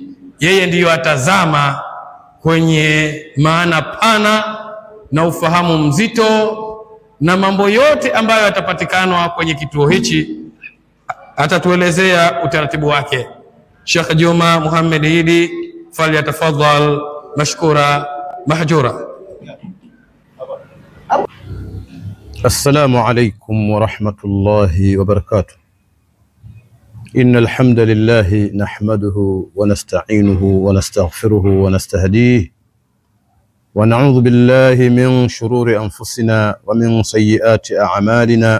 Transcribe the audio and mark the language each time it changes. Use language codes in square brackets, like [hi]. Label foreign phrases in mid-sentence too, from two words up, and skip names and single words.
[sw] Yeye ndiyo atazama kwenye maana pana na ufahamu mzito na mambo yote ambayo yatapatikana kwenye kituo hichi, atatuelezea utaratibu wake. [ar] Sheikh Juma Muhammad Idi, فليتفضل مشكورا مأجورا. السلام عليكم ورحمة الله وبركاته. إن الحمد لله نحمده ونستعينه ونستغفره ونستهديه، ونعوذ بالله من شرور أنفسنا ومن سيئات أعمالنا.